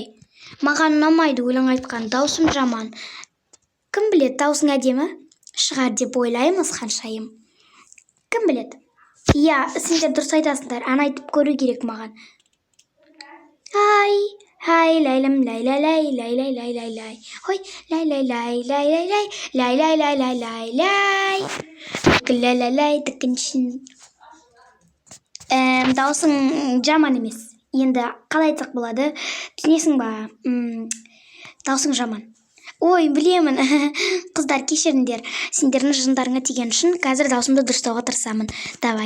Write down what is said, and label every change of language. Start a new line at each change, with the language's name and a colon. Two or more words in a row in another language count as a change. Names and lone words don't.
Kazakh: Маған ұнамайды өлең айтқан, даусым жаман. Кім біледі, даусың әдемі шығар деп ойлаймыз, ханшайым. Кім біледі? Я, сендер дұрыс айтасыңдар, ән айтып көру керек маған. Хай, лайлым, лай-лай-лай. Ой, лай-лай-лай. Лай-лай-лай, дікіншін. Даусың жаман емес. Енді қалай айтсақ болады? Түсінесің ба? Даусың жаман. Ой, білемін. Қыздар, кешіріңдер. Сендердің жындарыңа тиген үшін қазір даусымды дұрыстауға тырысамын. Давай.